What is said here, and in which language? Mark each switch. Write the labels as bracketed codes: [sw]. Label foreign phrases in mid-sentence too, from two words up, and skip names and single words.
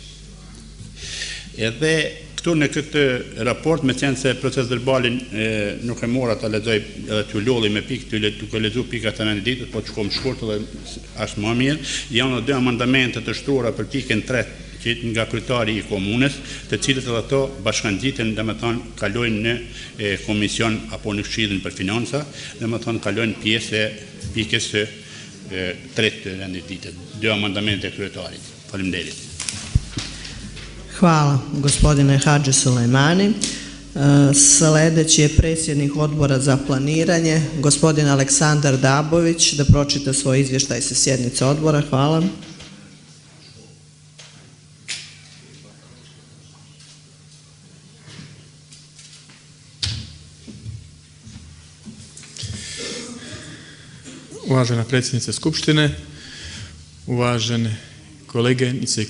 [sq] Edhe këtu në këtë raport, me qenë se proces verbalin nuk e mora të lexoj edhe të lolli me pikë, të lexu pikat të rendit ditës, po të shkom shkurt dhe ashtë më mirë, janë dhe 2 amandamente të shtruara për pikën 3 që nga kryetari i komunës, të cilët edhe ato bashkangjiten, dhe me thonë kalojnë në komision apo në Këshillin për Financa, dhe me thonë kalojnë pjesë e pikës së 3 të rendit ditës, 2 amandamente të kryetarit. Faleminderit. [sr] Hvala, gospodine Hadži Sulejmani. Sledeći je predsjednik Odbora za planiranje, gospodin Aleksandar Dabović, da pročita svoj izvještaj sa sjednice odbora. Hvala. Uvažena predsjednice Skupštine, uvažene koleginice i